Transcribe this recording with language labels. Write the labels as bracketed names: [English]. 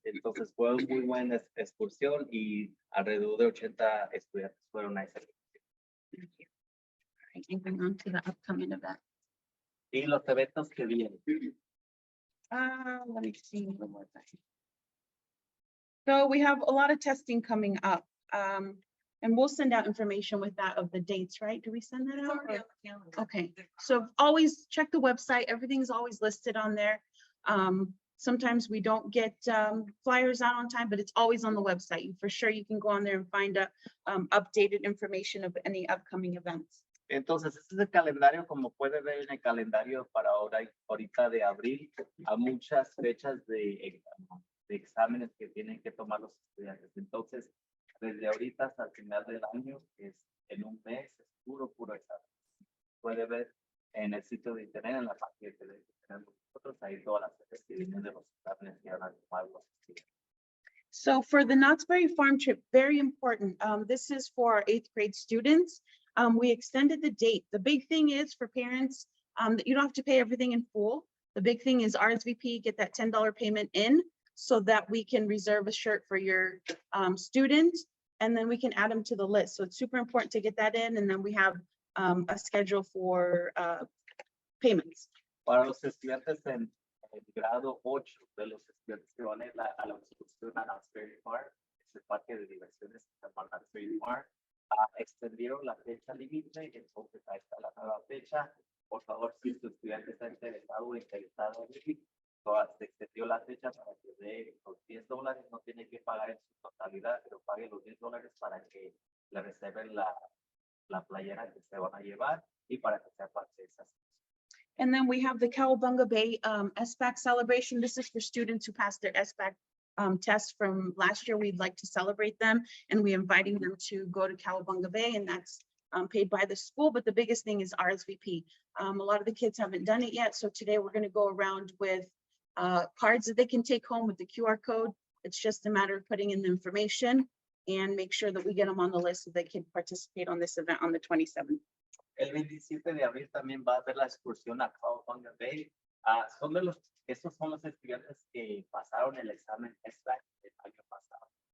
[Spanish] Entonces fue una muy buena excursión y alrededor de 80 estudiantes fueron a esa excursión. [English] Thank you. All right, moving on to the upcoming event. [Spanish] Y los eventos que vienen. [English] Let me see one more thing. So we have a lot of testing coming up, and we'll send out information with that of the dates, right? Do we send that out? Okay, so always check the website. Everything's always listed on there. Sometimes we don't get flyers out on time, but it's always on the website. For sure, you can go on there and find updated information of any upcoming events. [Spanish] Entonces, este es el calendario, como puede ver en el calendario para ahorita de abril, a muchas fechas de exámenes que tienen que tomar los estudiantes. Entonces, desde ahorita hasta el final del año, en un mes, es puro examen. Puede ver en el sitio de internet, en la página que tenemos nosotros, ahí todas las fechas que vienen de los exámenes que van a tomar los estudiantes. [English] So for the Knott's Berry Farm trip, very important. This is for our 8th grade students. We extended the date. The big thing is for parents that you don't have to pay everything in full. The big thing is RSVP, get that $10 payment in so that we can reserve a shirt for your student, and then we can add them to the list. So it's super important to get that in, and then we have a schedule for payments. [Spanish] Para los estudiantes en el grado 8 de los estudiantes que van a la excursión a Asbury Park, ese parque de diversiones que se llama Asbury Park, extendieron la fecha límite, entonces ahí está la nueva fecha. Por favor, si su estudiante está interesado o interesado en ir, se extendió la fecha para que dé los $10, no tiene que pagar en su totalidad, pero pague los $10 para que le reserven la playera que se van a llevar y para que sea parte de esas. [English] And then we have the Cowabunga Bay SBAC celebration. This is for students who passed their SBAC test from last year. We'd like to celebrate them, and we're inviting them to go to Cowabunga Bay, and that's paid by the school. But the biggest thing is RSVP. A lot of the kids haven't done it yet, so today we're going to go around with cards that they can take home with the QR code. It's just a matter of putting in the information and make sure that we get them on the list so they can participate on this event on the 27th. [Spanish] El 27 de abril también va a haber la excursión a Cowabunga Bay. Estos son los estudiantes que pasaron el examen SBAC del año pasado.